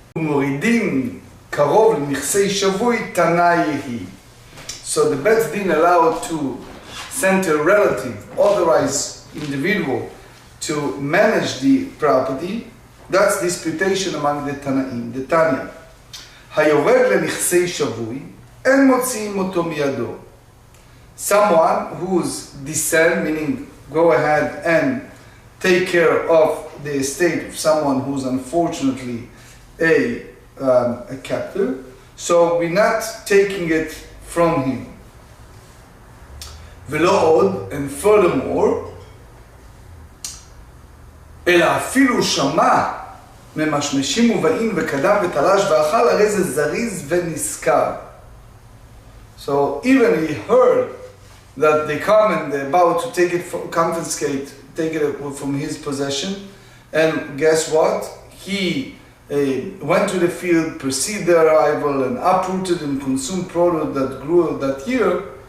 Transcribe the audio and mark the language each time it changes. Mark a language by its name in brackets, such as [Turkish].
[Hebrew] מורידים קרוב לנכסי שבוי תנאי היא. [English] So the Bet Din allowed to send a relative, authorized individual to manage the property. That's disputation among the Tanaim, the Tanya. [Hebrew] היורד לנכסי שבוי, אין מוציאים אותו מידו. [English] Someone whose descent, meaning go ahead and take care of the estate of someone who's unfortunately a captive, so we're not taking it from him. [Hebrew] ולא עוד, [English] and furthermore, [Hebrew] אלא אפילו שמע ממשמשים ובאים וקדם ותלש ואכל, הרי זה זריז ונזכר. [English] So even he heard that they come and they're about to take it, confiscate, take it from his possession, and guess what? He went to the field, perceived their arrival, and uprooted and consumed produce that grew that year.